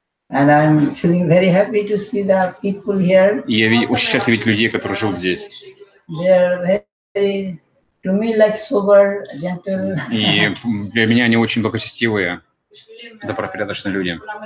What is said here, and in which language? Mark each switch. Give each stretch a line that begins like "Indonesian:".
English: And I'm feeling very happy to see the people here.
Russian: И я очень счастлив видеть людей, которые живут здесь.
English: They are very, to me, like sober, gentle.
Russian: И для меня они очень благочестивые, добропорядочные люди.